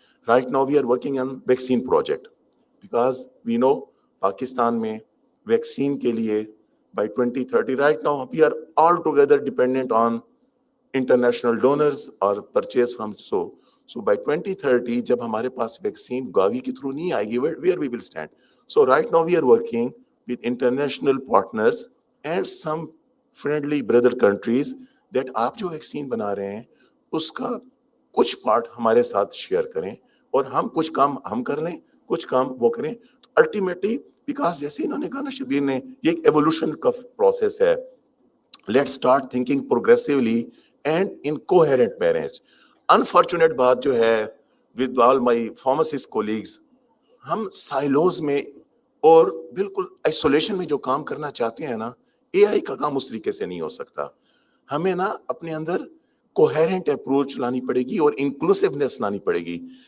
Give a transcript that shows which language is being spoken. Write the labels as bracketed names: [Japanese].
[English] Right now we are working on vaccine project, because we know Pakistan में vaccine के लिए by 2030, right now we are all together dependent on international donors or purchase from. So by 2030 [Hindi] जब हमारे पास vaccine Gavi के through नहीं आएगी, [English] where we will stand. So right now we are working with international partners and some friendly brother countries [Hindi] that आप जो vaccine बना रहे हैं उसका कुछ part हमारे साथ share करें, और हम कुछ काम हम कर लें, कुछ काम वो करें. तो ultimately, because जैसे इन्होंने कहा ना शबीर ने, ये एक evolution का process है. [English] Let's start thinking progressively and in coherent marriage. [Hindi] Unfortunate बात जो है, [English] with all my pharmacist colleagues, [Hindi] हम silos में और बिल्कुल isolation में जो काम करना चाहते हैं ना, AI का काम उस तरीके से नहीं हो सकता. हमें ना अपने अंदर coherent approach लानी पड़ेगी और inclusiveness लानी पड़ेगी.